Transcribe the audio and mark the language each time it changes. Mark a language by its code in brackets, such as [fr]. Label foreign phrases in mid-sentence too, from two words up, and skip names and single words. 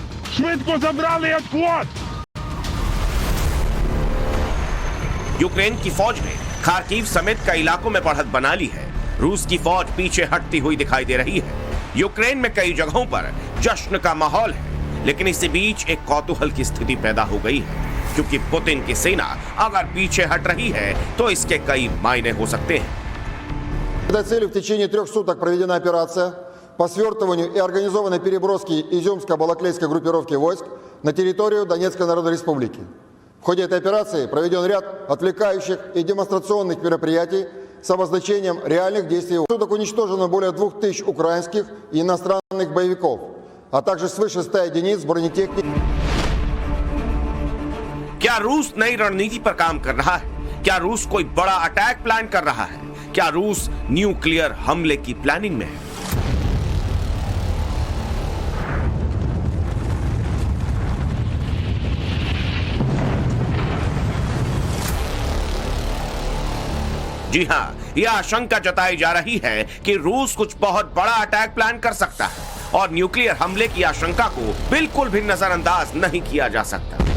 [hi] यूक्रेन की फौज ने खार्किव समेत कई इलाकों में बढ़त बना ली है। रूस की फौज पीछे हटती हुई दिखाई दे रही है। यूक्रेन में कई जगहों पर जश्न का माहौल है, लेकिन इसी बीच एक कौतूहल की स्थिति पैदा हो गई है, क्योंकि पुतिन की सेना अगर पीछे हट रही है तो इसके कई मायने हो सकते हैं। [ru] Этой целью в течение 3 суток проведена операция по свертыванию и организованной переброске изюмско-балаклейской группировки войск на территорию Донецкой Народной Республики. В ходе этой операции проведен ряд отвлекающих и демонстрационных мероприятий с обозначением реальных действий. Суток уничтожено более 2000 украинских и иностранных боевиков, а также свыше 100 единиц бронетехники. [hi] क्या रूस नई रणनीति पर काम कर रहा है? क्या रूस कोई बड़ा [en] attack plan [hi] कर रहा है? क्या रूस न्यूक्लियर हमले की प्लानिंग में है? जी हां, यह आशंका जताई जा रही है कि रूस कुछ बहुत बड़ा [en] attack plan [hi] कर सकता है और न्यूक्लियर हमले की आशंका को बिल्कुल भी नजरअंदाज नहीं किया जा सकता।